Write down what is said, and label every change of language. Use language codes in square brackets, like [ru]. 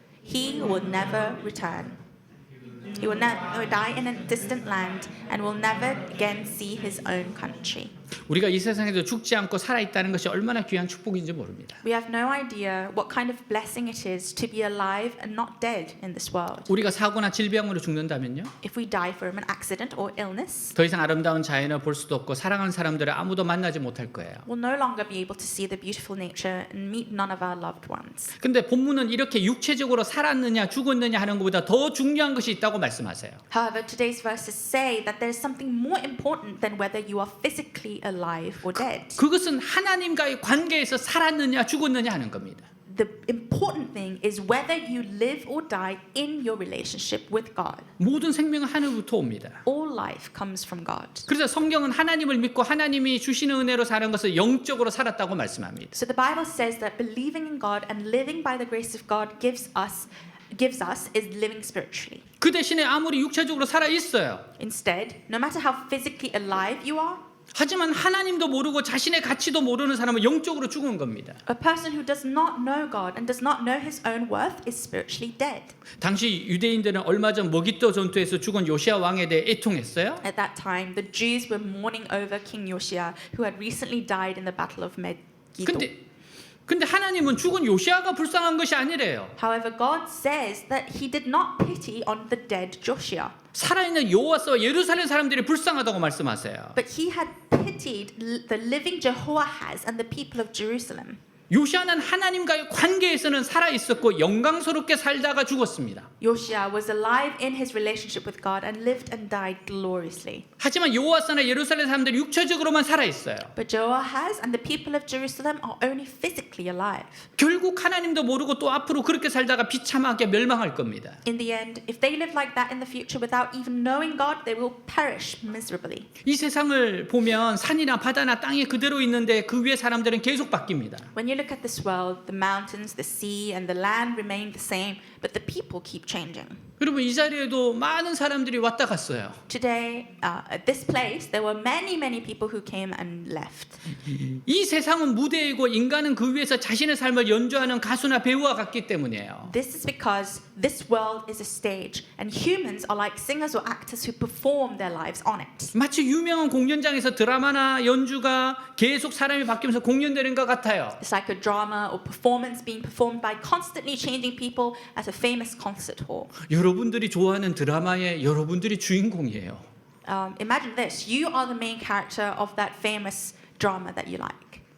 [en] He will never return. He will die in a distant land and will never again see his own country. [ko] 우리가 이 세상에서 죽지 않고 살아있다는 것이 얼마나 귀한 축복인지 모릅니다. [en] We have no idea what kind of blessing it is to be alive and not dead in this world. [ko] 우리가 사고나 질병으로 죽는다면요, [en] If we die from an accident or illness, [ko] 더 이상 아름다운 자연을 볼 수도 없고 사랑하는 사람들을 아무도 만나지 못할 거예요. [en] we'll no longer be able to see the beautiful nature and meet none of our loved ones. [ko] 근데 본문은 이렇게 육체적으로 살았느냐 죽었느냐 하는 것보다 더 중요한 것이 있다고 말씀하세요. [en] However, today's verses say that there's something more important than whether you are physically alive or dead. [ko] 그것은 하나님과의 관계에서 살았느냐 죽었느냐 하는 겁니다. [en] The important thing is whether you live or die in your relationship with God. [ko] 모든 생명은 하늘부터 옵니다. [en] All life comes from God. [ko] 그래서 성경은 하나님을 믿고 하나님이 주시는 은혜로 사는 것을 영적으로 살았다고 말씀합니다. [en] So the Bible says that believing in God and living by the grace of God gives us is living spiritually. [ko] 그 대신에 아무리 육체적으로 살아 있어요. [en] Instead, no matter how physically alive you are, [ko] 하지만 하나님도 모르고 자신의 가치도 모르는 사람은 영적으로 죽은 겁니다. [en] a person who does not know God and does not know his own worth is spiritually dead. [ko] 당시 유대인들은 얼마 전 머기또 전투에서 죽은 요시아 왕에 대해 애통했어요. [en] At that time, the Jews were mourning over King Josiah, who had recently died in the Battle of Megiddo. [ko] 근데 하나님은 죽은 요시아가 불쌍한 것이 아니래요. [en] However, God says that He did not pity on the dead Josiah, [ko] 살아있는 여호와스와 예루살렘 사람들이 불쌍하다고 말씀하세요. [en] but He had pitied the living Jehoahaz and the people of Jerusalem. [ko] 요시아는 하나님과의 관계에서는 살아 있었고 영광스럽게 살다가 죽었습니다. [en] Josiah was alive in his relationship with God and lived and died gloriously. [ko] 하지만 여호와스나 예루살렘 사람들이 육체적으로만 살아 있어요. [en] But Jehoahaz and the people of Jerusalem are only physically alive. [ko] 결국 하나님도 모르고 또 앞으로 그렇게 살다가 비참하게 멸망할 겁니다. [en] In the end, if they live like that in the future without even knowing God, they will perish miserably. [ko] 이 세상을 보면 산이나 바다나 땅이 그대로 있는데 그 위에 사람들은 계속 바뀝니다. [en] When you look at this world, the mountains, the sea, and the land remain the same, but the people keep changing. [ko] 여러분 이 자리에도 많은 사람들이 왔다 갔어요. [en] Today, at this place, there were many people who came and left. [ko] 이 세상은 무대이고 인간은 그 위에서 자신의 삶을 연주하는 가수나 배우와 같기 때문이에요. [en] This is because this world is a stage, and humans are like singers or actors who perform their lives on it. [ko] 마치 유명한 공연장에서 드라마나 연주가 계속 사람이 바뀌면서 공연되는 것 같아요. [en] It's like a drama or performance being performed by constantly changing people at a famous concert hall. [ko] 여러분들이 좋아하는 드라마의 여러분들이 주인공이에요. [en] Imagine this: you are the main character of that famous drama that you like.